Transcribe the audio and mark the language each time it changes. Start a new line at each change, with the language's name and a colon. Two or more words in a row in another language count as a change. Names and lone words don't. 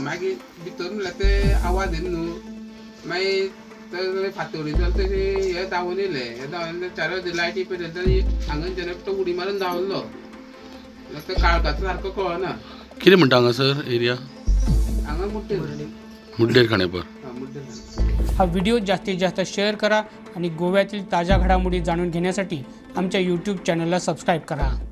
Konkani: मागीर भितर म्हणल्यार ते आवाज येना न्हू, मागीर फातोडेच्यान तशे हे धांवून येयले। हे धांवून 4 वरांचेर लायटी पेटयता हांगाच्यान तो उडी मारून धांवलो, तो काळखाचो सारको कळना। कितें म्हणटा हांगासर एरिया? हांगा मुड्डेर खांडेपार।
Marathi: हा व्हिडिओ जास्तीत जास्त शेअर करा आणि गोव्यातील ताज्या घडामोडी जाणून घेण्यासाठी आमच्या YouTube चॅनलला सबस्क्राईब करा।